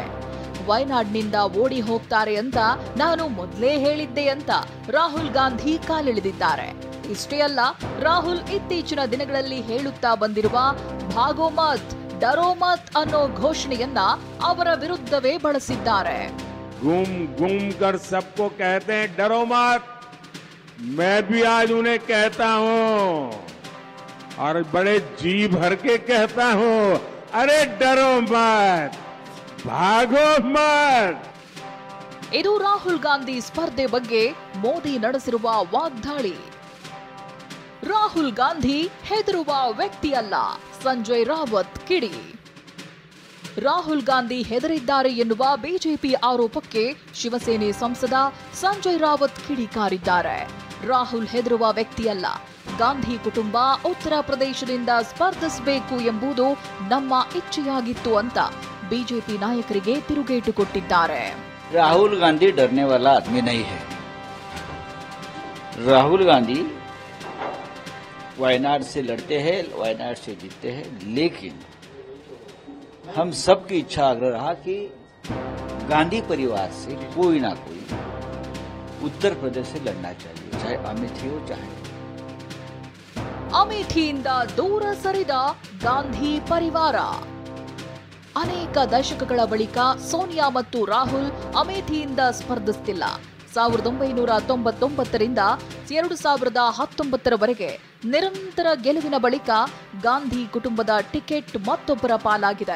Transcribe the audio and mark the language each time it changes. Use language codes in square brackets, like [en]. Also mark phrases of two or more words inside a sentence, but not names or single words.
[kn] ವಯನಾಡ್ನಿಂದ ಓಡಿ ಹೋಗ್ತಾರೆ ಅಂತ ನಾನು ಮೊದಲೇ ಹೇಳಿದ್ದೆ ಅಂತ ರಾಹುಲ್ ಗಾಂಧಿ ಕಾಲೆಳೆದಿದ್ದಾರೆ. ಇಷ್ಟೇ ಅಲ್ಲ, ರಾಹುಲ್ ಇತ್ತೀಚಿನ ದಿನಗಳಲ್ಲಿ ಹೇಳುತ್ತಾ ಬಂದಿರುವ [hi] भागो मत डरो मत [kn] ಅನ್ನೋ ಘೋಷಣೆಯನ್ನ ಅವರ ವಿರುದ್ಧವೇ ಬಳಸಿದ್ದಾರೆ. [hi] घूम घूम कर सबको कहते हैं डरो मत, मैं भी आज उन्हें कहता हूं और बड़े जी भर के कहता हूं, अरे डरो मत, भागो मत. [kn] ಇದು ರಾಹುಲ್ ಗಾಂಧಿ ಸ್ಪರ್ಧೆ ಬಗ್ಗೆ ಮೋದಿ ನಡೆಸಿರುವ ವಾಗ್ದಾಳಿ. ರಾಹುಲ್ ಗಾಂಧಿ ಹೆದರುವ ವ್ಯಕ್ತಿಯಲ್ಲ, ಸಂಜಯ್ ರಾವತ್ ಕಿಡಿ. ರಾಹುಲ್ ಗಾಂಧಿ ಹೆದರಿದ್ದಾರೆ ಎನ್ನುವ ಬಿಜೆಪಿ ಆರೋಪಕ್ಕೆ ಶಿವಸೇನೆ ಸಂಸದ ಸಂಜಯ್ ರಾವತ್ ಕಿಡಿಕಾರಿದ್ದಾರೆ. ರಾಹುಲ್ ಹೆದರುವ ವ್ಯಕ್ತಿಯಲ್ಲ, ಗಾಂಧಿ ಕುಟುಂಬ ಉತ್ತರ ಪ್ರದೇಶದಿಂದ ಸ್ಪರ್ಧಿಸಬೇಕು ಎಂಬುದು ನಮ್ಮ ಇಚ್ಛೆಯಾಗಿತ್ತು ಅಂತ ಬಿಜೆಪಿ ನಾಯಕರಿಗೆ ತಿರುಗೇಟು ಕೊಟ್ಟಿದ್ದಾರೆ. [hi] राहुल गांधी डरने वाला आदमी नहीं है. राहुल गांधी वायनाड से लड़ते हैं, वायनाड से जीतते हैं, लेकिन हम सबकी इच्छा आग्रह रहा कि गांधी परिवार से कोई ना कोई उत्तर प्रदेश से लड़ना चाहिए, चाहे अमेठी हो चाहे. [kn] ಅಮೇಠಿಯಿಂದ ದೂರ ಸರಿದ ಗಾಂಧಿ ಪರಿವಾರ. ಅನೇಕ ದಶಕಗಳ ಬಳಿಕ ಸೋನಿಯಾ ಮತ್ತು ರಾಹುಲ್ ಅಮೇಠಿಯಿಂದ ಸ್ಪರ್ಧಿಸುತ್ತಿಲ್ಲ. 1999ರಿಂದ 2019ರವರೆಗೆ ನಿರಂತರ ಗೆಲುವಿನ ಬಳಿಕ ಗಾಂಧಿ ಕುಟುಂಬದ ಟಿಕೆಟ್ ಮತ್ತೊಬ್ಬರ ಪಾಲಾಗಿದೆ.